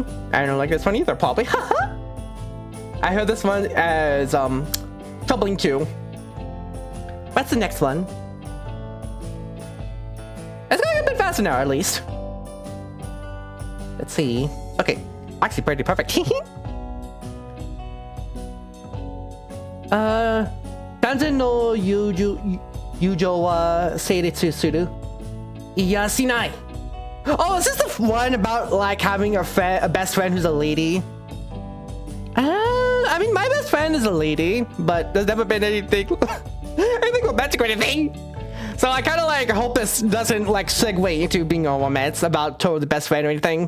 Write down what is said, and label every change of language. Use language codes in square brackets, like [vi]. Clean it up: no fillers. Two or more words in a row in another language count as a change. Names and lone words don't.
[en] I don't like this one either, probably. I heard this one as troubling too. What's the next one? It's going a bit faster now, at least. Let's see. Okay, actually pretty perfect. [ja] Tanzen no Yujo wa Seiritsu Suru. Iyasinai. [en] Oh, is this the one about like having a best friend who's a lady? I mean, my best friend is a lady, but there's never been anything romantic or anything. So I kind of like hope this doesn't like segue into being a romance about the best friend or anything.